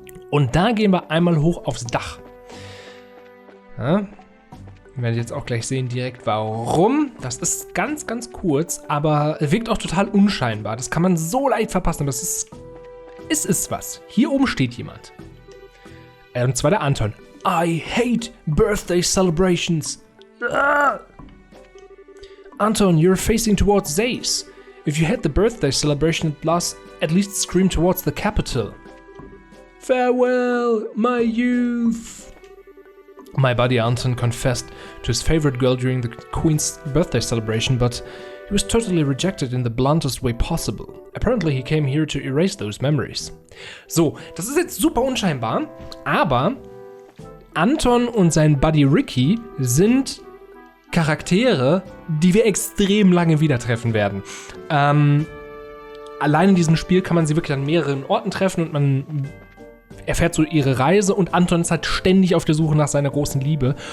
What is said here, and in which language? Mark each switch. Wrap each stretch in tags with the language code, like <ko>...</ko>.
<de>Und da gehen wir einmal hoch aufs Dach. Ja. Wir werden jetzt auch gleich sehen direkt warum. Das ist ganz, ganz kurz, aber wirkt auch total unscheinbar. Das kann man so leicht verpassen, aber es ist was. Hier oben steht jemand. Und zwar der Anton.</de> <en>I hate birthday celebrations. Ah! Anton, you're facing towards Zeiss. If you hate the birthday celebration, at least scream towards the capital. Farewell, my youth. My buddy Anton confessed to his favorite girl during the Queen's birthday celebration, but he was totally rejected in the bluntest way possible. Apparently he came here to erase those memories.</en> <de>So, das ist jetzt super unscheinbar, aber Anton und sein Buddy Ricky sind Charaktere, die wir extrem lange wieder treffen werden. Allein in diesem Spiel kann man sie wirklich an mehreren Orten treffen und man erfährt so ihre Reise und Anton ist halt ständig auf der Suche nach seiner großen Liebe.</de>